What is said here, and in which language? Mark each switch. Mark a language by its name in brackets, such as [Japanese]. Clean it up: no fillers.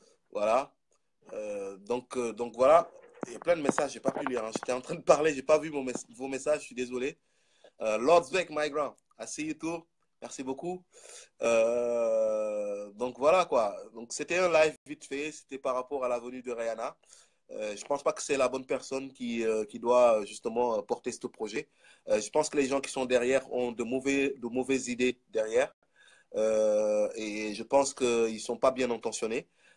[French] Voilà. Donc voilà. Il y a plein de messages, j'ai pas pu lire. Hein. J'étais en train de parler, j'ai pas vu vos messages, je suis désolé. [English] Lord Zweck, my grand, I see you too. [French] Merci beaucoup. Donc voilà quoi. Donc c'était un live vite fait. C'était par rapport à la venue de Rihanna. Je pense pas que c'est la bonne personne qui doit justement porter ce projet. Je pense que les gens qui sont derrière ont de mauvaises idées derrière. Et je pense qu'ils ne sont pas bien intentionnés.